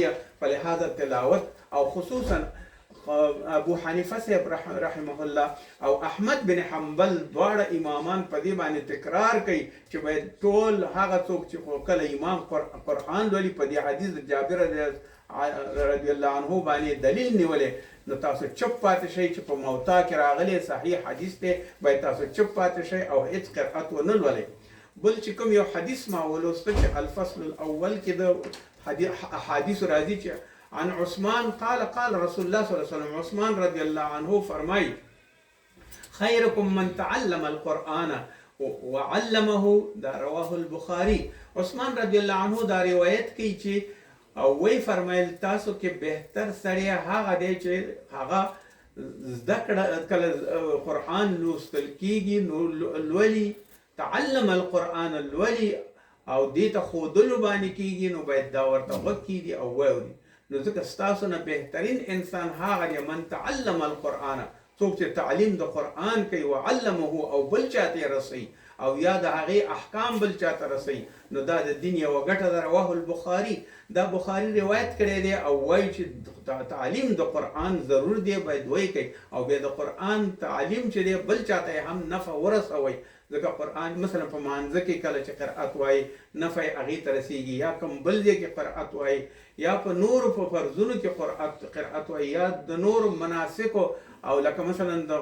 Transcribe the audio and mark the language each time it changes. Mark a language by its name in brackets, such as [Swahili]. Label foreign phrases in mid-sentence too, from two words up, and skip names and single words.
[Pashto] فلهذا تلاوت او خصوصا ابو حنیفه صاحب [Arabic] رحمه الله [Pashto] او احمد بن حنبل دواړه امامان په دې باندې تکرار کوي چې باید ټول هغه څوک چې کله امام قرآن لولي په دې حدیث د جابر [Arabic] رضی الله عنه [Pashto] باندې دلیل نیولې، نو تاسو چپ پاتې شئ چې په موطا کې راغلی صحیح حدیث دی، باید تاسو چپ پاتې شئ او هیڅ قرأت ونه لولئ. بل چې کوم یو حدیث ما ولوسته چې [Arabic] الفصل الاول [Pashto] کې د احادیث راځي چې [Arabic] عن عثمان قال قال رسول الله صلی الله علیه وسلم، [Pashto] عثمان [Arabic] رضی الله عنه [Pashto] فرمایي [Arabic] خیرکم من تعلم القرآن وعلمه. [Pashto] دا [Arabic] رواه البخاری. [Pashto] عثمان [Arabic] رضی الله عنه [Pashto] دا روایت کوي چې او وی فرمایل تاسو کې بهتر سړی هغه دی چې هغه زده کړه کله قرآن لوستل کیږي نو لولي، [Arabic] تعلم القرآن [Pashto] الولي او دې ته ښودلو باندې کیږي، نو باید دا ورته غوږ کیږي او واوري. نو ځکه ستاسو نه بهترین انسان هغه دی [Arabic] من تعلم القرآن، [Pashto] څوک چې تعلیم د قرآن کوي، وعلمه او بل چاته یې رسوي او یا د هغې احکام بل چاته رسوي، نو دا د دین یوه ګټه ده. [Arabic] رواه البخاري. [Pashto] دا بخاري روایت کړی دی او وایي چې تعلیم د قرآن ضرور دی، باید وایي کوي او بیا د قرآن تعلیم چې دی بل چاته هم نفع ورسوي. ځکه قرآن مثلا په مانځه کې کله چې قرأت وایي نفع یې هغې ته رسېږي، یا کوم بل ځای کې قرأت وایي، یا په نورو په فرضونو کې قرأت وایي، یا د نورو مناسکو او لکه مثلا د